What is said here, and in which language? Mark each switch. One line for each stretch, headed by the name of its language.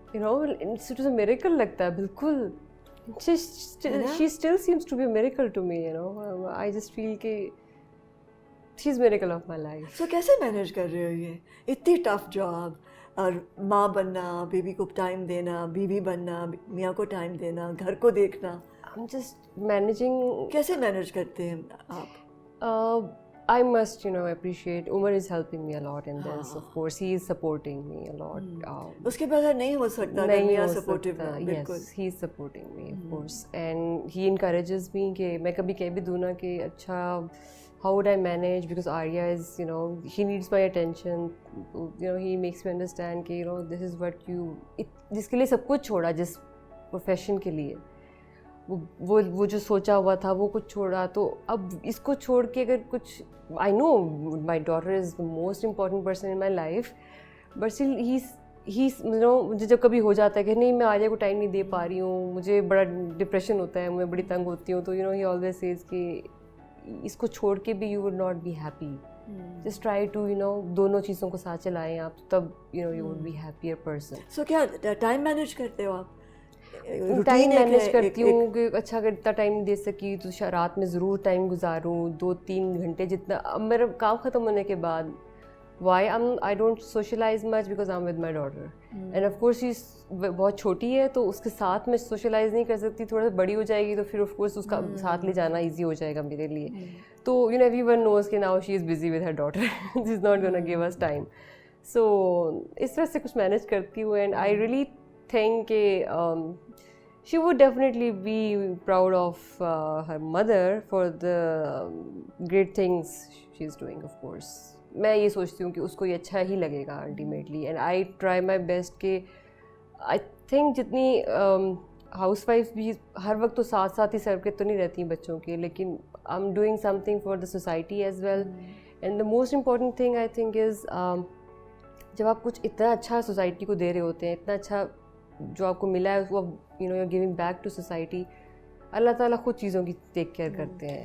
English: you know it is a miracle
Urdu: لگتا ہے بالکل.
English: She still seems to be a miracle to me. You know I just feel کہ she is miracle of my life.
Urdu: سو کیسے manage کر رہے ہو یہ اتنی ٹف جاب اور ماں بننا، بیبی کو ٹائم دینا، بیوی بننا، میاں کو ٹائم دینا، گھر کو دیکھنا؟
English: I'm just managing.
Urdu: کیسے مینیج کرتے ہیں آپ؟
English: I must, you know, appreciate Umar is helping me a lot in this. Of course, he is supporting me a lot.
Urdu: اس کے بغیر نہیں ہو سکتا. نہیں ہو
English: Supportive. Yes, he is supporting me, of course, and he encourages me
Urdu: کہ میں کبھی کہہ بھی دوں نا کہ اچھا
English: how would I manage, because Arya is, you know, he needs my attention. You know, he makes me understand
Urdu: کہ
English: you know this is what you
Urdu: جس کے لیے سب کچھ چھوڑا، جس پروفیشن کے لیے وہ جو سوچا ہوا تھا وہ کچھ چھوڑا، تو اب اس کو چھوڑ کے اگر کچھ
English: I know my daughter is the most important person in my life, but still he's you know
Urdu: مجھے جب کبھی ہو جاتا ہے کہ نہیں میں آریہ کو ٹائم نہیں دے پا رہی ہوں، مجھے بڑا ڈپریشن ہوتا ہے، میں بڑی تنگ ہوتی ہوں، تو
English: you know he always says
Urdu: کہ اس کو چھوڑ کے بھی
English: you would not be happy. Just try to you know
Urdu: دونوں چیزوں کو ساتھ چلائیں آپ، تب
English: you know you would be happier person.
Urdu: So کیا ٹائم مینیج کرتے ہو آپ؟ ٹائم مینیج کرتی ہوں کہ اچھا اگر اتنا ٹائم دے سکی تو رات میں ضرور ٹائم گزاروں 2-3 گھنٹے جتنا. اب میرا کام ختم ہونے کے بعد
English: why I don't socialize much because I am with my daughter and of course ہی
Urdu: بہت چھوٹی ہے تو اس کے ساتھ میں سوشلائز نہیں کر سکتی. تھوڑا سا بڑی ہو جائے گی تو پھر آف کورس اس کا ساتھ لے جانا ایزی ہو جائے گا میرے لیے.
English: تو you know everyone knows کہ now she is busy with her daughter, she is not gonna give us time.
Urdu: سو اس طرح سے کچھ مینیج کرتی ہوں
English: And I really think کہ she would definitely be proud of her mother for the great things she is doing, of course.
Urdu: میں یہ سوچتی ہوں کہ اس کو یہ اچھا ہی لگے گا
English: ultimately, and I try my best
Urdu: کہ I think جتنی ہاؤس وائف بھی ہر وقت تو ساتھ ہی سر کے تو نہیں رہتی ہیں بچوں کے، لیکن
English: I'm doing something for the society as well. And the most important thing I think is
Urdu: جب آپ کچھ اتنا اچھا سوسائٹی کو دے رہے ہوتے ہیں، اتنا اچھا جو آپ کو ملا ہے وہ
English: you know you giving back to society,
Urdu: اللہ تعالیٰ خود چیزوں کی ٹیک کیئر کرتے ہیں.